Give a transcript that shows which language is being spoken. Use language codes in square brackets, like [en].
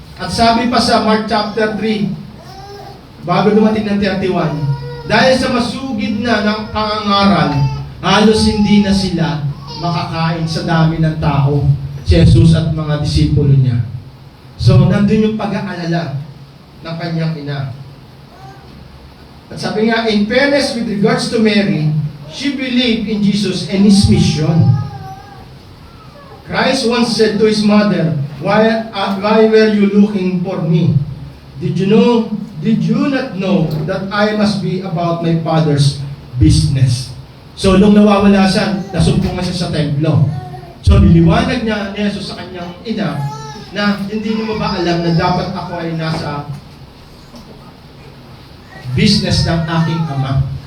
[tl] At sabi pa sa Mark chapter 3, bago dumating ng 31, dahil sa masugid na ng pangangaral, halos hindi na sila makakain sa dami ng tao, si Jesus at mga disipulo niya. So, nandun yung pag-aalala ng kanyang ina. At sabi nga, [en] in fairness with regards to Mary, she believed in Jesus and His mission. Christ once said to His mother, why were you looking for me? Did you not know that I must be about my Father's business? [tl] So, nung nawawala siya, nasumpungan siya sa templo. So, niliwanag niya ni Jesus sa kanyang ina na hindi mo ba alam na dapat ako ay nasa business ng aking Ama.